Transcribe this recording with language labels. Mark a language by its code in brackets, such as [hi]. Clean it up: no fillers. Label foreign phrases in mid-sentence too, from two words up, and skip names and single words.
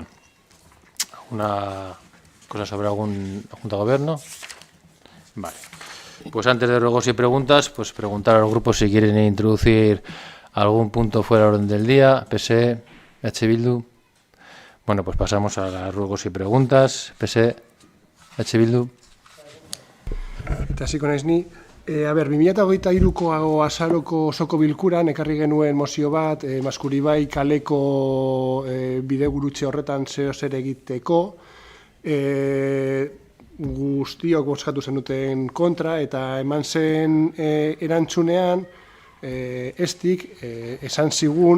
[es] ¿Alguna cosa sobre algún Junta de Gobierno? Vale. Pues antes de ruegos y preguntas, pues preguntar a los grupos si quieren introducir algún punto fuera del orden del día. PSE, EH Bildu. Bueno, pues pasamos a los ruegos y preguntas. PSE, EH Bildu. [eu] Eta hasiko naiz ni. 2023ko azaroko osoko bilkuran ekarri genuen mozio bat, Maskuribai kaleko bidegurutze horretan zer egiteko. Guztiok bozkatu zenuten kontra, eta eman zen erantzunean, estik, esan zigun,